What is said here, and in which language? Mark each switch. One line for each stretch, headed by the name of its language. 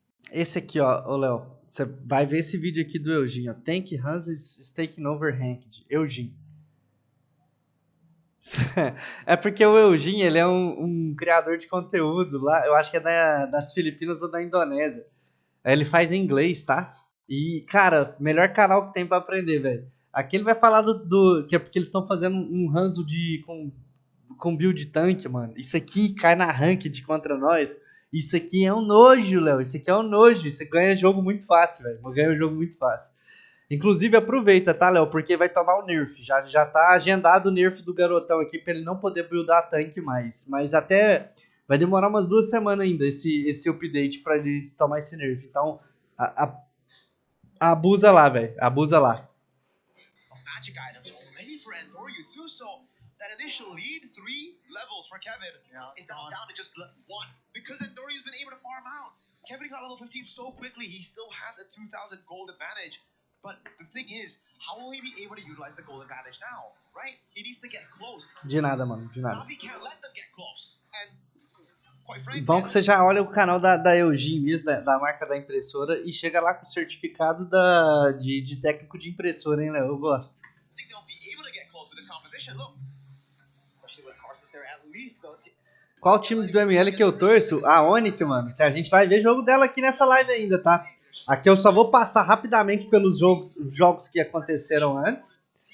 Portuguese: Esse aqui, ó, Léo. Você vai ver esse vídeo aqui do Eugênio.
English: Tank Hanzo is taking over ranked.
Portuguese: Eugênio. É porque o Eugênio, ele é um criador de conteúdo lá. Eu acho que é das Filipinas ou da Indonésia. Ele faz em inglês, tá? E, cara, melhor canal que tem pra aprender, velho. Aqui ele vai falar que é porque eles estão fazendo um Hanzo com build tanque, mano. Isso aqui cai na ranked contra nós. Isso aqui é um nojo, Léo. Isso aqui é um nojo. Você ganha jogo muito fácil, velho. Ganha um jogo muito fácil. Inclusive, aproveita, tá, Léo? Porque vai tomar o nerf. Já tá agendado o nerf do garotão aqui pra ele não poder buildar tanque mais. Mas até vai demorar umas 2 semanas ainda esse update pra ele tomar esse nerf. Então, Abusa lá, velho. Abusa lá.
English: Magic items already for Andoryu too, so that initial lead, 3 levels for Kevin, is now down to just 1. Because Andoryu's been able to farm out. Kevin got level 15 so quickly, he still has a 2,000 gold advantage. But the thing is, how will he be able to utilize the gold advantage now, right? He needs to get close.
Portuguese: De nada, mano, de nada.
English: Navi can't let them get close. And quite frankly,
Portuguese: Bom que você já olha o canal da Eugene mesmo, da marca da impressora, e chega lá com o certificado de técnico de impressora, hein, Léo? Eu gosto.
English: I think they'll be able to get close with this composition. Look, especially with Carson there, at least though.
Portuguese: Qual time do ML que eu torço? A Onic, mano. Que a gente vai ver jogo dela aqui nessa live ainda, tá? Aqui eu só vou passar rapidamente pelos jogos que aconteceram antes.